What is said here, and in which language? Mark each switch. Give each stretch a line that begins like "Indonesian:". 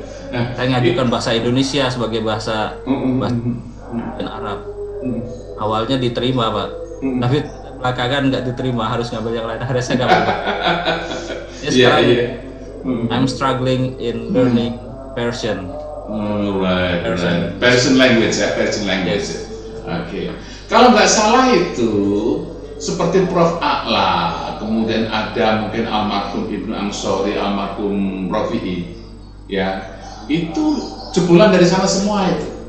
Indonesian: Saya ngajukan bahasa Indonesia sebagai bahasa dan Arab. Awalnya diterima Pak, tapi belakangan nggak diterima, harus ngambil yang lain. Akhirnya saya nggak mau. Sekarang
English: I'm struggling in learning Persian. Right. Persian language ya, Persian language. Yes.
Indonesian: Oke. Kalau nggak salah itu seperti Prof. A'la, kemudian ada mungkin almarhum Ibnu Ansori, almarhum Rafi'i, ya itu jebolan dari sana semua itu.